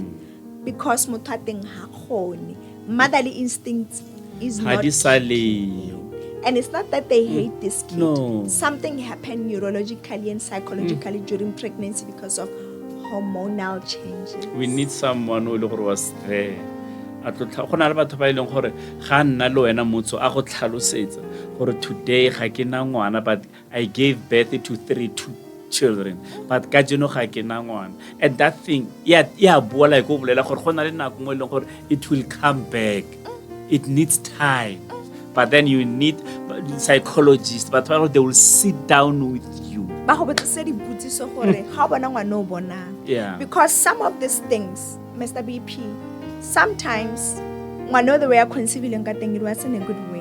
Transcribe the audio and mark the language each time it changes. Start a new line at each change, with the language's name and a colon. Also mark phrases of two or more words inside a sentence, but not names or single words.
English: Because motherly instincts is not. And it's not that they hate this kid. No. Something happened neurologically and psychologically during pregnancy because of hormonal changes. We need someone who was there.
Tswana: Go na le batho ba ileng gore ga nna le wena motso a go tlhalosetsa gore today ga ke na ngwana
English: but I gave birth to 3 children
Tswana: but ka jeno ga ke na ngwana
English: and that thing
Tswana: ya bua like go bolela gore go na le nako mo ileng gore
English: it will come back. It needs time. But then you need psychologists, but they will sit down with you. Yeah. Because some of these things, Mr. BP, sometimes, the way I conceive it was in a good way.